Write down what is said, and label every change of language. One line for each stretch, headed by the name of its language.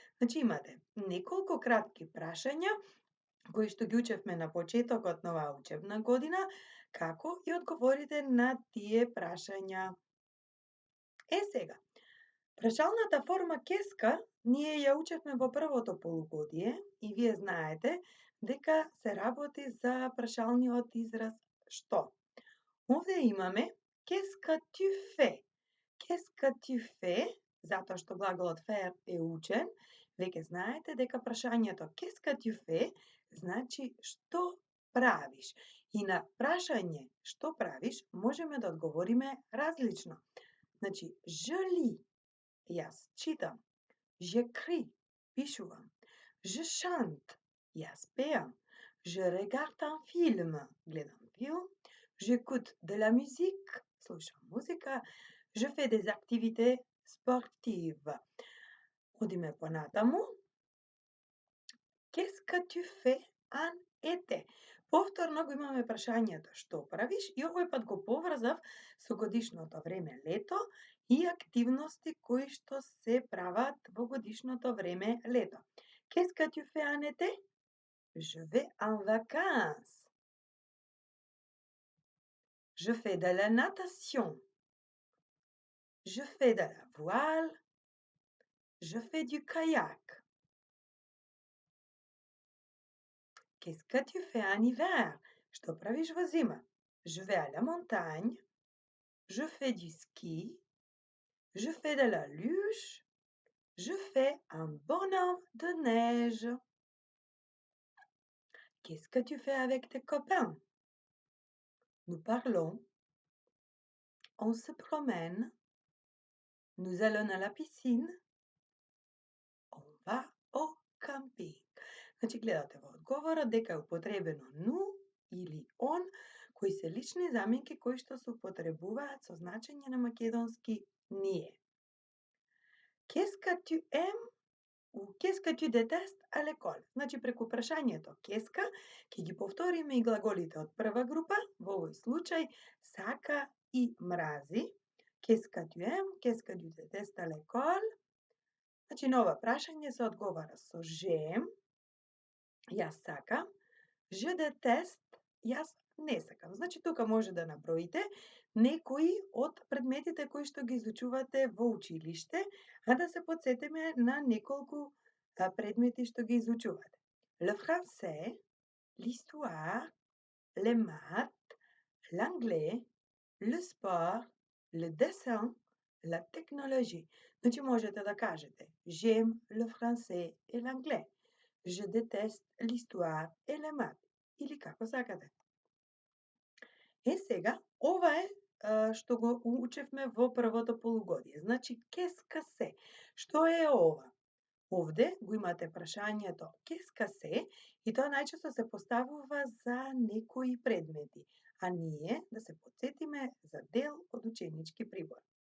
Macedonian: Значи имате неколку кратки прашања кои што ги учевме на почетокот на оваа учебна година, како и одговорите на тие прашања. Сега, прашалната форма кеска ние ја учевме во првото полугодие и вие знаете дека се работи за прашалниот израз што. Овде имаме
French: qu'est-ce que tu fais? Qu'est-ce que tu fais?
Macedonian: Затоа што глаголот faire е учен, веќе знаете дека прашањето
French: qu'est-ce que tu fais
Macedonian: значи што правиш. И на прашање што правиш можеме да одговориме различно. Значи,
French: je lis,
Macedonian: јас читам.
French: J'écris,
Macedonian: пишувам.
French: Je chante,
Macedonian: јас пеам.
French: Je regarde un film,
Macedonian: гледам филм.
French: J'écoute de la musique,
Macedonian: слушам музика.
French: Je fais des activités sportives.
Macedonian: Одиме понатаму.
French: Qu'est-ce que tu fais en été?
Macedonian: Повторно го имаме прашањето што правиш и овој пат го поврзав со годишното време лето и активности кои што се прават во годишното време лето.
French: Qu'est-ce que tu fais en été? Je vais en vacances. Je fais de la natation. Je fais de la voile. Je fais du kayak. Qu'est-ce que tu fais en hiver?
Macedonian: Што правиш во зима?
French: Je vais à la montagne. Je fais du ski. Je fais de la luge. Je fais un bonhomme de neige. Qu'est-ce que tu fais avec tes copains? Nous parlons. On se promène. Nous allons à la piscine. On va au camping.
Macedonian: Значи, гледате во одговорот дека е употребено ну или он, кои се лични заменки кои што се употребуваат со значење на македонски ние.
French: Qu'est-ce que tu aimes ou qu'est-ce que tu détestes à l'école?
Macedonian: Значи, преку прашањето qu'est-ce ќе ги повториме и глаголите од прва група, во овој случај сака и мрази.
French: Qu'est-ce que tu aimes, qu'est-ce que tu détestes à l'école?
Macedonian: Значи, на ова прашање се одговара со
French: j'aime,
Macedonian: јас сакам,
French: je déteste,
Macedonian: јас не сакам. Значи тука може да наброите некои од предметите кои што ги изучувате во училиште, а да се потсетиме на неколку предмети што ги изучувате.
French: Le français, l'histoire, les maths, l'anglais, le sport, le dessin, la technologie.
Macedonian: Значи можете да кажете
French: J'aime le français et l'anglais. Je déteste l'histoire et les maths.
Macedonian: Или како сакате. Сега, ова е што го учевме во првото полугодие. Значи, кеска се. Што е ова? Овде го имате прашањето кеска се и тоа најчесто се поставува за некои предмети, а ние да се потсетиме за дел од ученички прибор.